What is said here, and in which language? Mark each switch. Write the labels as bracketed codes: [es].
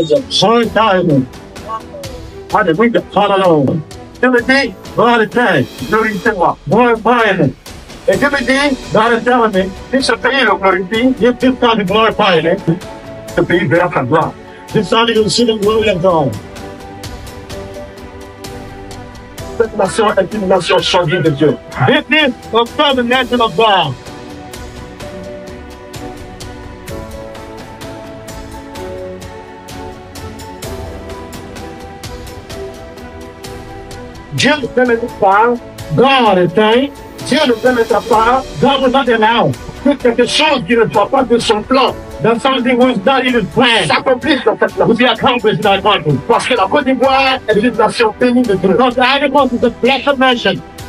[en] Glorify-me. Hallelujah. Hallelujah. [fr] Je me dis, [en] God is saying, [fr] glorifiez-moi. [en] Glorify-me. [fr] Et Dieu me dit, dans le terme, si ce pays le glorifie, il est tout le temps de glorifier, ce pays verra sa gloire. [en] This time you will see the glory of God. [fr] Cette nation est une nation choisie de Dieu. [en] This is the nation of God. [fr] Dieu ne permettra pas, [en] God is saying, [fr] Dieu ne permettra pas, [en] God will not allow, [fr] que quelque chose qui ne soit pas de son plan, [en] that something was not in his plan, [fr] s'accomplisse dans cette nation. [en] Will be accomplished in that country. [fr] Parce que la Côte d'Ivoire est une nation bénie de Dieu. [en] Because Ivory Coast is a blessed nation.